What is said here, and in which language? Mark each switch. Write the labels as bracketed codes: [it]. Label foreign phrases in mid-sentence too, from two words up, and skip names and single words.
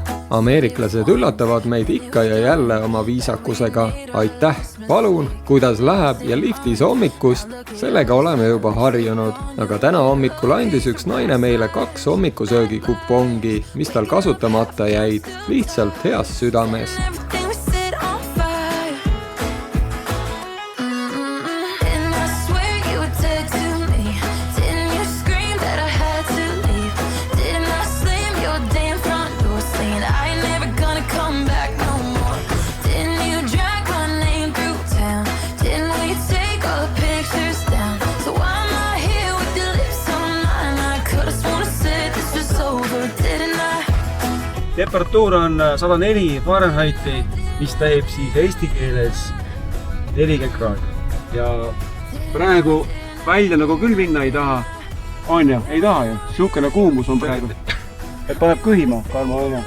[et] ameeriklased üllatavad meid ikka ja jälle oma viisakusega. Aitäh, palun, kuidas läheb ja liftis hommikust, sellega oleme juba harjunud. Aga täna hommikul andis üks naine meile 2 hommikusöögi kupongi, mis tal kasutamata jäid, lihtsalt heast südamest. [en] Everything we set on fire. And I swear you were dead to me. Didn't you scream that I had to leave? Didn't I slam your damn front door saying I ain't never gonna come back no more? Didn't you drag my name through town? Didn't we take all the pictures down? So why am I here with your lips on mine? I could've sworn I said this was over, didn't I? [et] Temperatuur on 104 Fahrenheiti, mis teeb siis eesti keeles 40 kraadi. Ja praegu välja nagu küll minna ei taha. On ju, ei taha ju. Siukene kuumus on praegu. Et paneb kõhima, Karmo, on ju.